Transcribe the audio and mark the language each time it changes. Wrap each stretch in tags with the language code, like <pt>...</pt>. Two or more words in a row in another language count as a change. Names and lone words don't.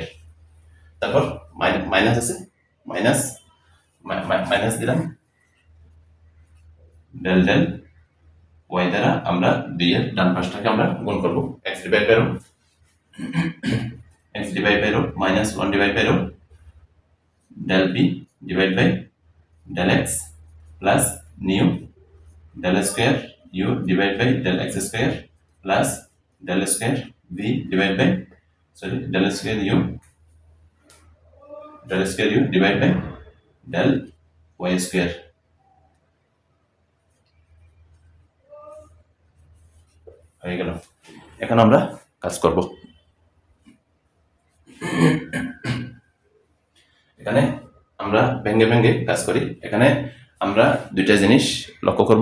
<bn>তারপর মাইনাস আছে, মাইনাস দিলাম</bn> <en>del del y</en> <bn>দ্বারা আমরা 2 এর ডান পাশটাকে আমরা গুণ করব</bn> <en>x divide by rho minus 1 divide by rho del p divided by del x plus new del square u divided by del x square plus del square v divided by del square u divided by del y square।</en> <bn>হয়ে গেল। এখন আমরা কাজ করব। এখানে আমরা ভেঙ্গে কাজ করি। এখানে আমরা দুইটা জিনিস লক্ষ্য করব।</bn>